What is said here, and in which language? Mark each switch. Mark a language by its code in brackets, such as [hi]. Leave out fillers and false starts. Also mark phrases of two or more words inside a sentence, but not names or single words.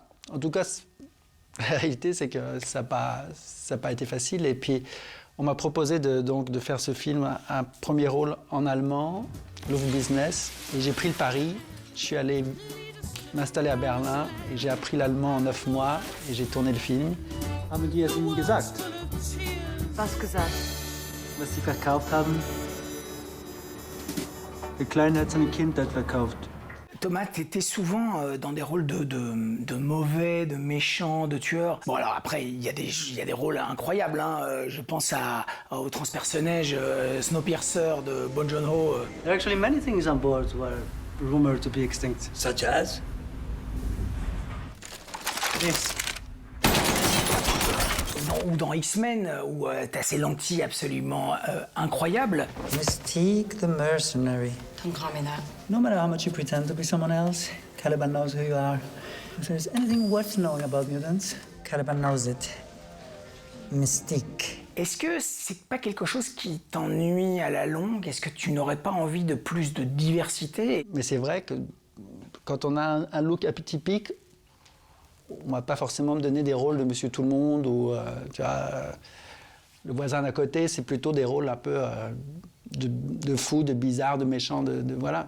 [fr] En tout cas, la réalité, c'est que ça n'a pas été facile. Et puis, on m'a proposé de faire ce film, un premier rôle en allemand, Love Business. Et j'ai pris le pari. Je suis allé m'installer à Berlin et j'ai appris l'allemand en 9 mois et j'ai tourné le film. [de] Haben die es Ihnen gesagt? Was gesagt? Was Sie verkauft haben? Der Kleine hat seine Kindheit verkauft. [fr] Thomas, t'étais souvent dans des rôles de mauvais, de méchants, de tueurs. Bon, alors après, il y a des rôles incroyables, hein. Je pense au transpersonnage Snowpiercer de Bong Joon-ho. [en] There are actually many things on board who are rumored to be extinct. Such as? This. [fr] Ou dans X-Men, où t'as ces lentilles absolument incroyables. [en] Mystique the mercenary. Don't call me that. No matter how much you pretend to be someone else, Caliban knows who you are. If there's anything worth knowing about mutants, Caliban knows it. Mystique. [fr] Est-ce que c'est pas quelque chose qui t'ennuie à la longue? Est-ce que tu n'aurais pas envie de plus de diversité? Mais c'est vrai que quand on a un look atypique, on va pas forcément me donner des rôles de Monsieur Tout-le-Monde ou tu vois, le voisin d'à côté, c'est plutôt des rôles un peu de fou, de bizarre, de méchant, voilà.